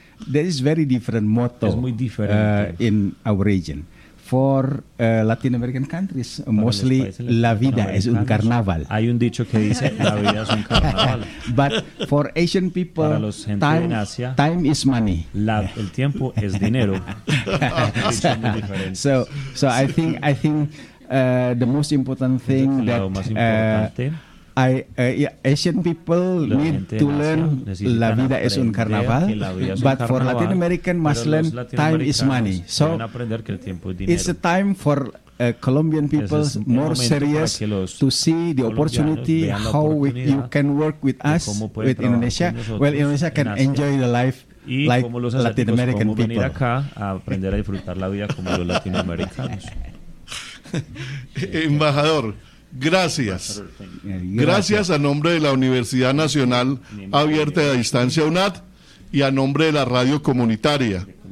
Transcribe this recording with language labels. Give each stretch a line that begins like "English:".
English: There is very different motto in our region. For Latin American countries, mostly
Spanish: la vida es un carnaval. Hay un dicho que dice la vida es un carnaval.
English: But for Asian people, time is money.
Spanish: El tiempo es dinero.
English: So I think the most important thing that Asian people need to learn
Spanish: la vida es un carnaval,
English: but for Latin American must learn time is money. So it's a time for Colombian people more serious to see the opportunity, how you can work with us, with Indonesia. Well, Indonesia can enjoy the life like Latin American people.
Spanish: Venir acá a aprender a disfrutar la vida como los latinoamericanos. Embajador, gracias. Gracias a nombre de la Universidad Nacional Abierta de Distancia UNAD y a nombre de la radio comunitaria.